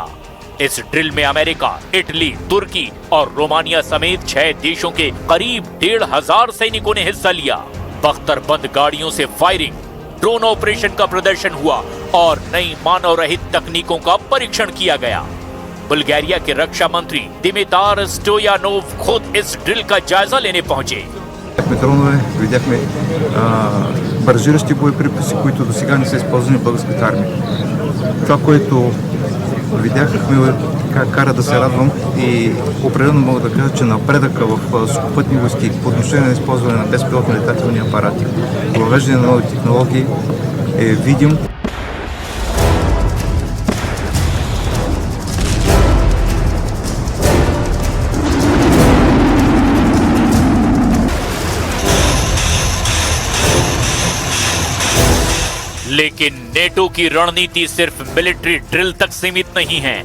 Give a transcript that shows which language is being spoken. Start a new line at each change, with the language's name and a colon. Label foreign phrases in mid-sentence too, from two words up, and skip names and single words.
Hindi: इस ड्रिल में अमेरिका, इटली, तुर्की और रोमानिया समेत 6 देशों के करीब 1,500 सैनिकों ने हिस्सा लिया। बख्तरबंद गाड़ियों से फायरिंग,
English: drone operation
Hindi: का प्रदर्शन हुआ और नई मानव रहित तकनीकों का परीक्षण किया गया। बुल्गारिया के रक्षा मंत्री Dimitar Stoyanov खुद इस ड्रिल का जायजा लेने पहुंचे।
Bulgarian: Дронове, видяхме баражиращи боеприпаси, които до сега не са използвани в българската армия. Това, което видяхме, кара да се радвам и определено мога да кажа, че напредъка в сухопътни войски по отношение на използване на безпилотни летателни апарати, въвеждане на нови технологии е видим.
Hindi: लेकिन नेटो की रणनीति सिर्फ
English: military drill
Hindi: तक सीमित नहीं है।